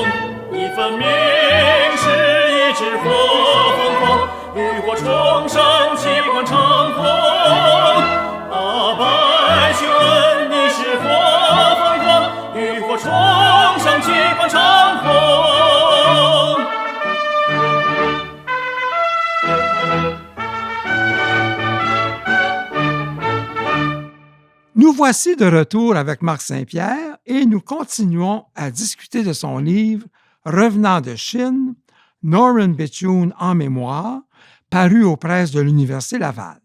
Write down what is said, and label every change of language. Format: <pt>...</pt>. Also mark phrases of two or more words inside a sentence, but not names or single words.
<zh>你分明是一只火凤凰，浴火重生，气贯长空。啊，白君，你是火凤凰，浴火重生，气贯长空。</zh> <fr>Nous voici de retour avec Marc Saint-Pierre et nous continuons à discuter de son livre Revenant de Chine, Norman Béthune en mémoire, paru aux presses de l'Université Laval.</fr>